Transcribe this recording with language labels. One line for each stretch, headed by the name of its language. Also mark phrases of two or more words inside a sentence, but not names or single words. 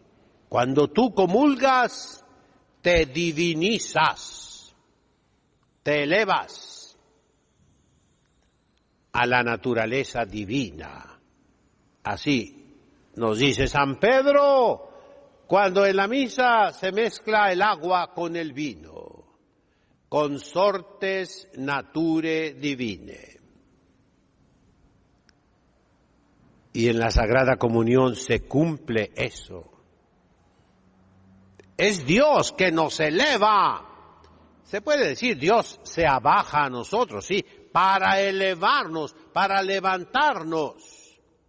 Spanish: Cuando tú comulgas, te divinizas, te elevas a la naturaleza divina. Así nos dice San Pedro cuando en la misa se mezcla el agua con el vino,
Latin: consortes nature divine.
Spanish: Y en la Sagrada Comunión se cumple eso. Es Dios que nos eleva. Se puede decir, Dios se abaja a nosotros, sí, para elevarnos, para levantarnos.